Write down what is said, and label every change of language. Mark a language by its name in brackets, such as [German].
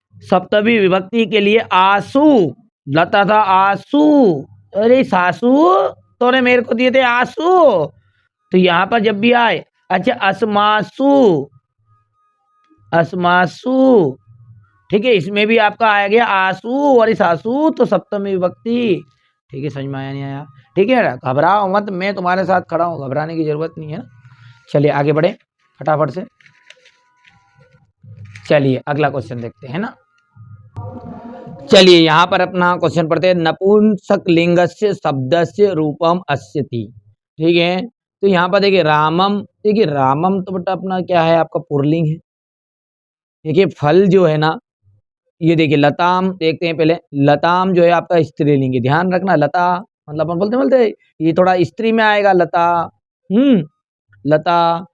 [Hindi] सप्तमी विभक्ति के लिए आसू, लता था आसू, अरे सासू तूने मेरे को दिए थे आसू, तो यहां पर जब भी आए, अच्छा अस्मासु, अस्मासु, ठीक है, इसमें भी आपका आ गया आसू और सासू, तो सप्तमी विभक्ति। ठीक है, समझ में आया नहीं आया? ठीक है, घबराओ मत, मैं तुम्हारे साथ खड़ा हूं, घबराने की जरूरत नहीं है। चलिए आगे बढ़े फटाफट से। चलिए अगला क्वेश्चन देखते हैं ना। चलिए यहाँ पर अपना क्वेश्चन पढ़ते हैं। [Sanskrit] नपुंसक लिंगस्य शब्दस्य रूपम अस्यति। [Hindi] ठीक है, तो यहाँ पर देखिए रामम, देखिए रामम तो बटा अपना क्या है, आपका पुरलिंग है। देखिए फल जो है ना, ये देखिए लताम, देखते हैं पहले, लताम जो है आपका स्त्रीलिंग है, ध्यान रखना। लता मतलब अपन बोलते बोलते ये थोड़ा स्त्री में आएगा लता, लता।